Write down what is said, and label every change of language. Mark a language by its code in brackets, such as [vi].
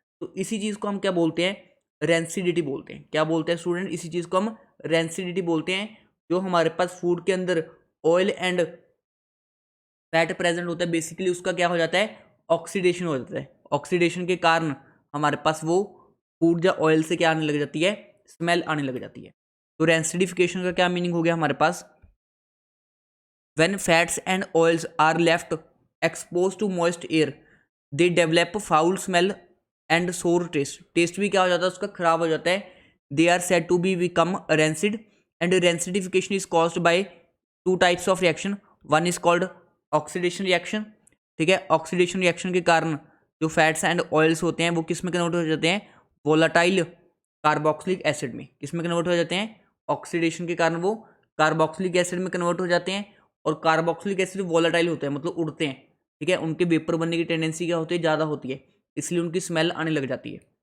[hi] तो इसी चीज़ को हम क्या बोलते हैं, रेंसिडिटी बोलते हैं। क्या बोलते हैं स्टूडेंट, इसी चीज़ को हम रेंसिडिटी बोलते हैं। जो हमारे पास फूड के अंदर ऑयल एंड फैट प्रेजेंट होता है, बेसिकली उसका क्या हो जाता है, ऑक्सीडेशन हो जाता है। ऑक्सीडेशन के कारण हमारे पास वो फूड या ऑयल से क्या आने लग जाती है, स्मेल आने लग जाती है। तो रेंसिडिफिकेशन का क्या मीनिंग हो गया हमारे पास, [en] when fats and oils are left exposed to moist air they develop foul smell and sour taste। [hi] Test भी क्या हो जाता है उसका, खराब हो जाता है। [en] they are said to be become rancid and rancidification is caused by two types of reaction। one is called oxidation reaction, [hi] ठीक है। ऑक्सीडेशन रिएक्शन के कारण जो फैट्स एंड ऑयल्स होते हैं वो किस में कन्वर्ट हो जाते हैं, वोलाटाइल कार्बोक्सिलिक एसिड में। किस में कन्वर्ट हो जाते हैं, ऑक्सीडेशन के कारण वो कार्बोक्सिलिक एसिड में कन्वर्ट हो जाते हैं। और कार्बोक्सिलिक एसिड वोलाटाइल होते हैं, मतलब उड़ते हैं, ठीक है। उनके वेपर बनने की टेंडेंसी क्या होती है, ज़्यादा होती है, इसलिए उनकी स्मेल आने लग जाती है।